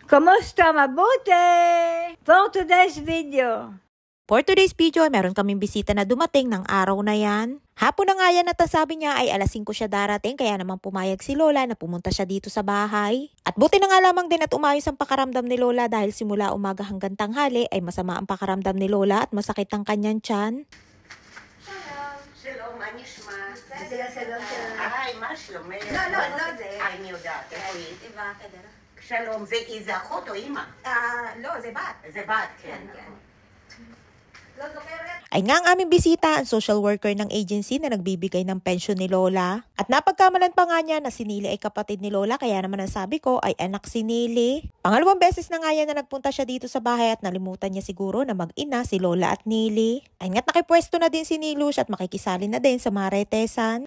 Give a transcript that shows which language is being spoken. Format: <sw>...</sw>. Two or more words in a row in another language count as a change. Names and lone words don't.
<tl>Kumusta? Mabuti!</tl> <en>For today's video. For today's video,</en> <tl>meron kaming bisita na dumating ng araw na yan. Hapon na nga yan at sabi niya ay alas 5 siya darating kaya naman pumayag si Lola na pumunta siya dito sa bahay. At buti na nga lamang din at umayos ang pakaramdam ni Lola dahil simula umaga hanggang tanghali ay masama ang pakaramdam ni Lola at masakit ang kanyang tiyan.</tl> <he>שלום, מה נשמע? בסדר, שלום. היי, מה שלומך? לא זה. אני יודעת, איפה היא? היא בחדר. שלום, זה אחות או אימא? לא, זה בת. זה בת, כן. לא זוכרת?</he> <tl>Ay nga ang aming bisita, ang</tl> <en>social worker</en> <tl>ng agency na nagbibigay ng pensyon ni Lola. At napagkamalan pa nga niya na si Nili ay kapatid ni Lola kaya naman ang sabi ko ay anak si Nili. Pangalawang beses na nga yan na nagpunta siya dito sa bahay at nalimutan niya siguro na mag-ina si Lola at Nili. Ay nga't nakipwesto na din si Nilush at makikisali na din sa Maritesan.</tl>